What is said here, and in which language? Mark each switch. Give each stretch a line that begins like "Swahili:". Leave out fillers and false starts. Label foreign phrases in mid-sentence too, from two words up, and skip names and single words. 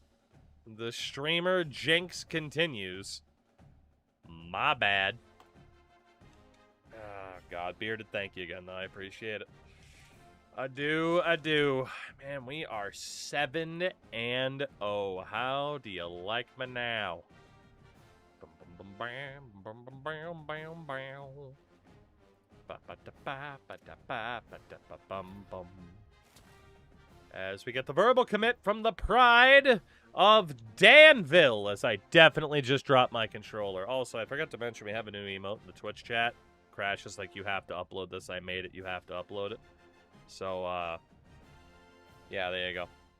English: The streamer jinx continues. My bad. Oh, God. Bearded, thank you again, though. I appreciate it. I do. Man, we are 7-0. How do you like me now? Bum, bum, bum, bam, bum, bum, bam, bam, bam. Ba, ba, da, ba, ba, da, ba, ba, da, ba, bum, bum. As we get the verbal commit from the pride of Danville, as I definitely just dropped my controller. Also, I forgot to mention we have a new emote in the Twitch chat. Crashes like you have to upload this. I made it. You have to upload it. So, yeah, there you go.